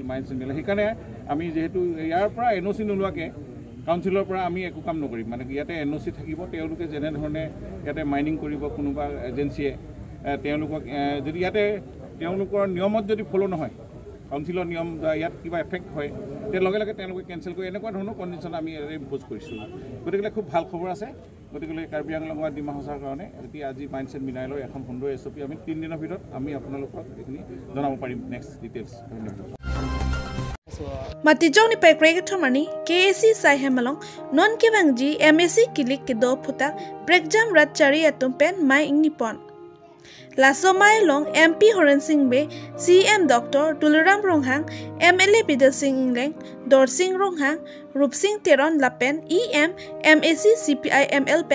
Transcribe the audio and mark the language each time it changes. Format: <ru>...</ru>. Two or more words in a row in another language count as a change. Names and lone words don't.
<en>Mines and Mineral</en> <as>সেইকাৰণে আমি যিহেতু ইয়াৰ পৰা NOC নোলোৱাকৈ কাউন্সিলৰ পৰা আমি একো কাম নকৰিম মানে ইয়াতে NOC থাকিব তেওঁলোকে যেনেধৰণে ইয়াতে মাইনিং কৰিব কোনোবা এজেঞ্চিয়ে তেওঁলোকক যদি ইয়াতে তেওঁলোকৰ নিয়মত যদি ফ'ল' নহয় কাউন্সিলৰ নিয়ম ইয়াত কিবা এফেক্ট হয় তেতিয়া লগে লগে তেওঁলোকে কেঞ্চেল কৰি এনেকুৱা ধৰণৰ কণ্ডিশ্যন আমি ইম্প'জ কৰিছোঁ গতিকে খুব ভাল খবৰ আছে গতিকে কাৰ্বি আংলং আৰু ডিমা হাছাওৰ কাৰণে এতিয়া আজি মাইন্স এণ্ড মিনাৰেলৰ এখন সুন্দৰ SOP আমি 3 দিনৰ ভিতৰত আমি আপোনালোকক এইখিনি জনাব পাৰিম</as> <en>next details</en> <as>ধন্যবাদ</as> <mjw>Matijong ni pai krek thomani KAC sai hemalong non kebangji MAC kilik ke do phutak breakjam rat chari atum pen mai ingni pon Laso mai long MP Horan Singh Be CM Dr Tuluram Ronghang MLA Bidal Singh Ingleng Dor Singh Ronghang Rup Singh Teron Lapen EM MAC CPI ML pen</mjw>